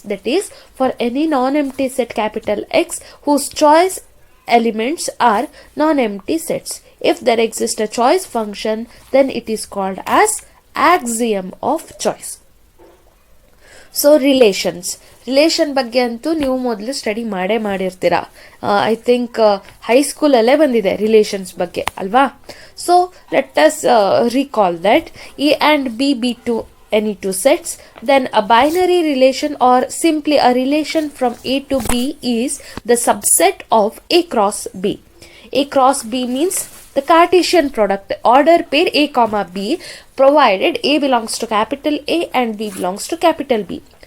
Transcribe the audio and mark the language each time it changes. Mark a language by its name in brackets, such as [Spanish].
[English] That is, for any non-empty set capital X whose choice elements are non-empty sets. If there exists a choice function, then it is called as axiom of choice. [Kannada] So relation ಬಗ್ಗೆ ಅಂತೂ ನೀವು ಮೊದಲು study ಮಾಡಿರ್ತೀರಾ. [English] I think [Kannada] ಹೈಸ್ಕೂಲಲ್ಲೇ ಬಂದಿದೆ relations ಬಗ್ಗೆ ಅಲ್ವಾ. [English] So let us recall that a and b be to any two sets, then a binary relation or simply a relation from a to b is the subset of a cross b. A cross b means the Cartesian product, order pair a comma b, provided a belongs to capital A and b belongs to capital B.